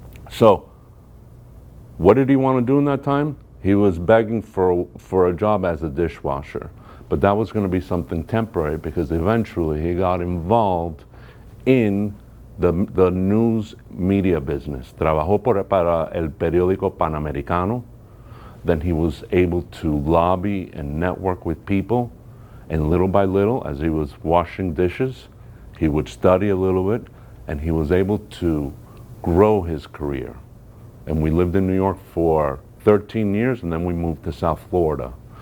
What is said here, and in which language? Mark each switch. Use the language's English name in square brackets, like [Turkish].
[English] So, what did he want to do in that time? He was begging for a job as a dishwasher. But that was going to be something temporary because eventually he got involved in the news media business. [Spanish] Trabajó para el periódico Panamericano. [English] Then he was able to lobby and network with people. And little by little, as he was washing dishes, he would study a little bit and he was able to grow his career. And we lived in New York for 13 years and then we moved to South Florida.